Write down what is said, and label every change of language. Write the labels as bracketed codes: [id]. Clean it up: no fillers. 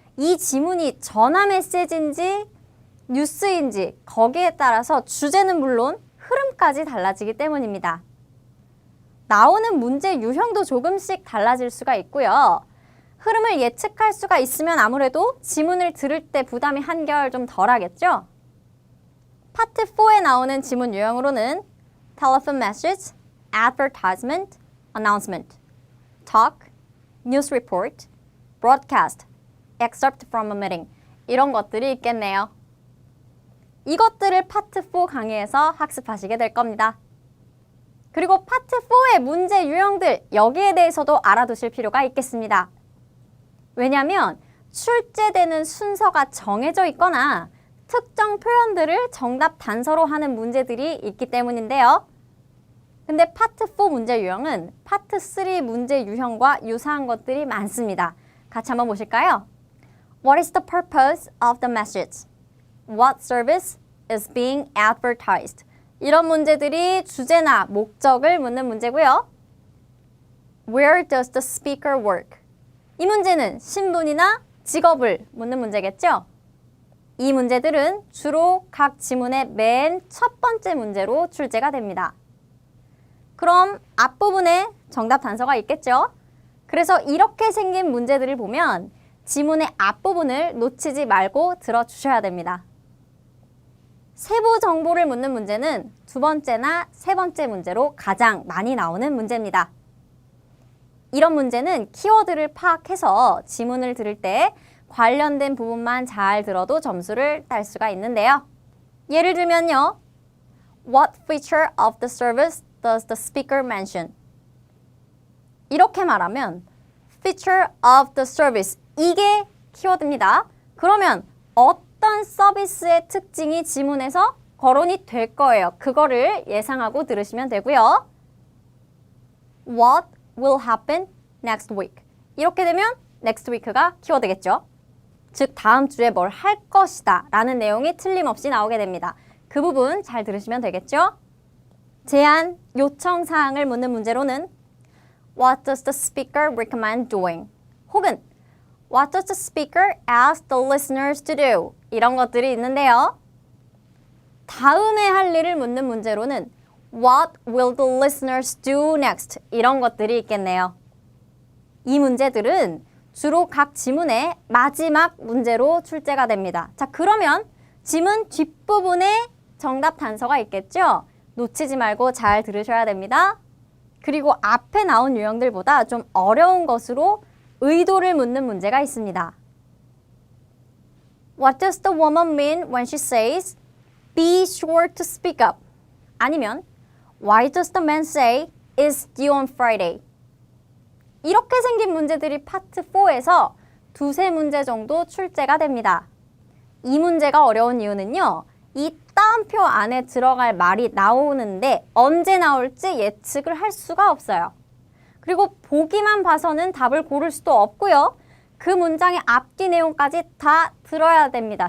[ko] 이 지문이 전화 메시지인지 뉴스인지 거기에 따라서 주제는 물론 흐름까지 달라지기 때문입니다. 나오는 문제 유형도 조금씩 달라질 수가 있고요. 흐름을 예측할 수가 있으면 아무래도 지문을 들을 때 부담이 한결 좀 덜하겠죠? 파트 4에 나오는 지문 유형으로는 [en] telephone message, advertisement, announcement, talk, news report, broadcast, excerpt from a meeting [ko] 이런 것들이 있겠네요. 이것들을 파트 4 강의에서 학습하시게 될 겁니다. 그리고 파트 4의 문제 유형들 여기에 대해서도 알아두실 필요가 있겠습니다. 왜냐하면 출제되는 순서가 정해져 있거나 특정 표현들을 정답 단서로 하는 문제들이 있기 때문인데요. 근데 파트 4 문제 유형은 파트 3 문제 유형과 유사한 것들이 많습니다. 같이 한번 보실까요? [en] What is the purpose of the message? What service is being advertised? [ko] 이런 문제들이 주제나 목적을 묻는 문제고요. [en] Where does the speaker work? [ko] 이 문제는 신분이나 직업을 묻는 문제겠죠? 이 문제들은 주로 각 지문의 맨 첫 번째 문제로 출제가 됩니다. 그럼 앞부분에 정답 단서가 있겠죠? 그래서 이렇게 생긴 문제들을 보면 지문의 앞부분을 놓치지 말고 들어주셔야 됩니다. 세부 정보를 묻는 문제는 두 번째나 세 번째 문제로 가장 많이 나오는 문제입니다. 이런 문제는 키워드를 파악해서 지문을 들을 때 관련된 부분만 잘 들어도 점수를 딸 수가 있는데요. 예를 들면요. [en] What feature of the service does the speaker mention? [ko] 이렇게 말하면 [en] feature of the service [ko] 이게 키워드입니다. 그러면 어떤 서비스의 특징이 지문에서 거론이 될 거예요. 그거를 예상하고 들으시면 되고요. [en] What will happen next week? [ko] 이렇게 되면 [en] next week [ko] 가 키워드겠죠. 즉 다음 주에 뭘 할 것이다 라는 내용이 틀림없이 나오게 됩니다. 그 부분 잘 들으시면 되겠죠. 제안, 요청 사항을 묻는 문제로는 [en] What does the speaker recommend doing? [ko] 혹은 [en] What does the speaker ask the listeners to do? [ko] 이런 것들이 있는데요. 다음에 할 일을 묻는 문제로는 [en] What will the listeners do next? [ko] 이런 것들이 있겠네요. 이 문제들은 주로 각 지문의 마지막 문제로 출제가 됩니다. 자, 그러면 지문 뒷부분에 정답 단서가 있겠죠? 놓치지 말고 잘 들으셔야 됩니다. 그리고 앞에 나온 유형들보다 좀 어려운 것으로 의도를 묻는 문제가 있습니다. [en] What does the woman mean when she says, be sure to speak up? [ko] 아니면 [en] Why does the man say, is due on Friday? [ko] 이렇게 생긴 문제들이 파트 4에서 두세 문제 정도 출제가 됩니다. 이 문제가 어려운 이유는요. 이 따옴표 안에 들어갈 말이 나오는데 언제 나올지 예측을 할 수가 없어요. 그리고 보기만 봐서는 답을 고를 수도 없고요. 그 문장의 앞뒤 내용까지 다 들어야 됩니다.